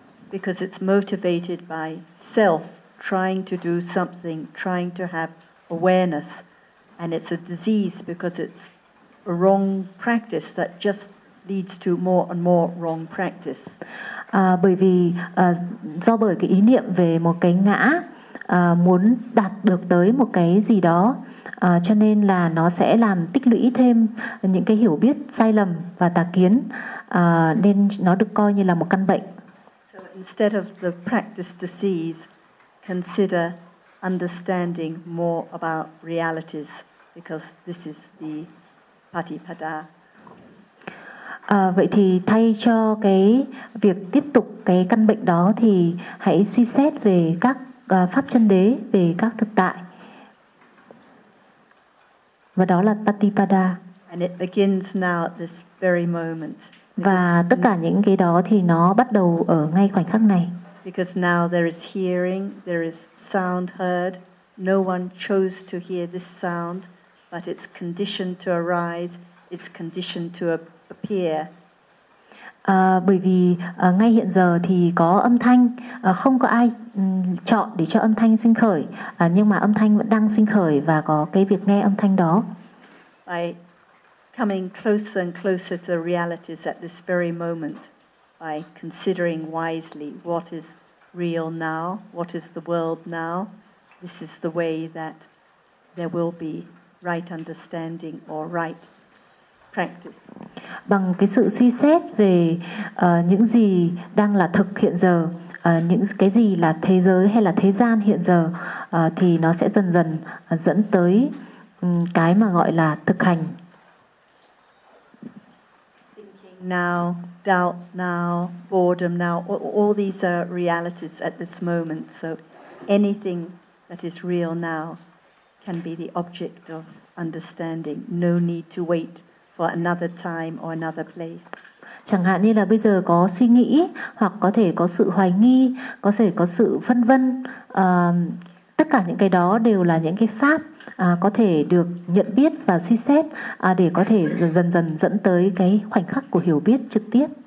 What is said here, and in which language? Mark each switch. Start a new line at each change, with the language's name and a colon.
English: Because it's motivated by self trying to do something, trying to have awareness, and it's a disease because it's a wrong practice that just leads to more and more wrong practice.
Vietnamese: Bởi vì do bởi cái ý niệm về một cái ngã muốn đạt được tới một cái gì đó, cho nên là nó sẽ làm tích lũy thêm những cái hiểu biết sai lầm và tà kiến, nên nó được coi như là một căn bệnh.
English: So instead of the practice disease, consider understanding more about realities, because this is the Patipada.
Vietnamese: Vậy thì thay cho cái việc tiếp tục cái căn bệnh đó thì hãy suy xét về các pháp chân đế, về các thực tại. Và đó là Patipada.
English: And it begins now at this very moment.
Vietnamese: Và tất cả những cái đó thì nó bắt đầu ở ngay khoảnh khắc này.
English: Because now there is hearing, there is sound heard. No one chose to hear this sound, but it's conditioned to arise, it's conditioned to appear.
Vietnamese: Bởi vì ngay hiện giờ thì có âm thanh, không có ai chọn để cho âm thanh sinh khởi, nhưng mà âm thanh vẫn đang sinh khởi và có cái việc nghe âm thanh đó.
English: By coming closer and closer to the realities at this very moment, by considering wisely what is real now, what is the world now, this is the way that there will be right understanding or right practice.
Vietnamese: Bằng cái sự suy xét về những gì đang là thực hiện giờ, những cái gì là thế giới hay là thế gian hiện giờ, thì nó sẽ dần dần dẫn tới cái mà gọi là thực hành.
English: Thinking now, doubt now, boredom now, all these are realities at this moment. So anything that is real now can be the object of understanding. No need to wait for another time or another place.
Vietnamese: Chẳng hạn như là bây giờ có suy nghĩ hoặc có thể có sự hoài nghi, có thể có sự phân vân. Tất cả những cái đó đều là những cái pháp có thể được nhận biết và suy xét để có thể dần dần dẫn tới cái khoảnh khắc của hiểu biết trực tiếp.